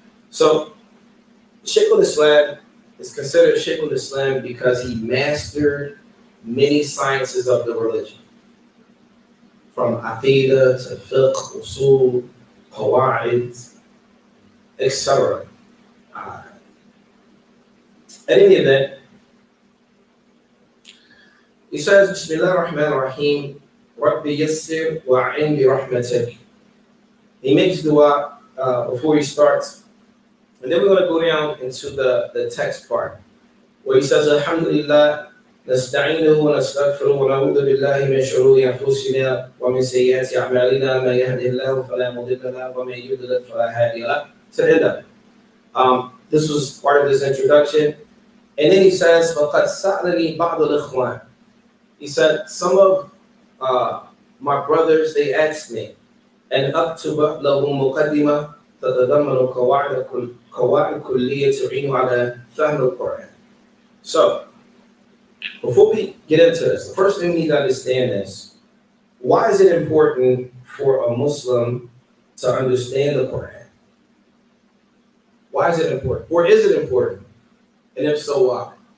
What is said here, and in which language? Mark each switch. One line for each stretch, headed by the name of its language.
English: So Sheikh al-Islam is considered Sheikh al-Islam because he mastered many sciences of the religion, from aqidah to fiqh, usul, qawaid, etc. At any event, he says,
Arabic: Bismillah ar-Rahman ar-Rahim, Rabbi yassir wa'in bi rahmatik.
English: He makes dua before he starts. And then we're going to go down into the text part, where he says,
Arabic: Alhamdulillah, نستعينه ونستغفره ونعوذ بالله من شرور أنفسنا ومن سيئات أعمالنا من يهده الله فلا مضل له ومن يضلل فلا هادي له.
English: To end up. This was part of this introduction. And then he says,
Arabic: فَقَدْ سَأْلَنِي بَعْضُ الْإِخْوَانِ.
English: He said, some of my brothers, they asked me,
Arabic: أن أكتب لهم مقدمة تتضمن قواعد كلية تعين على فهم القرآن.
English: So, before we get into this, the first thing we need to understand is, why is it important for a Muslim to understand the Quran? Why is it important? Or is it important? And if so, why?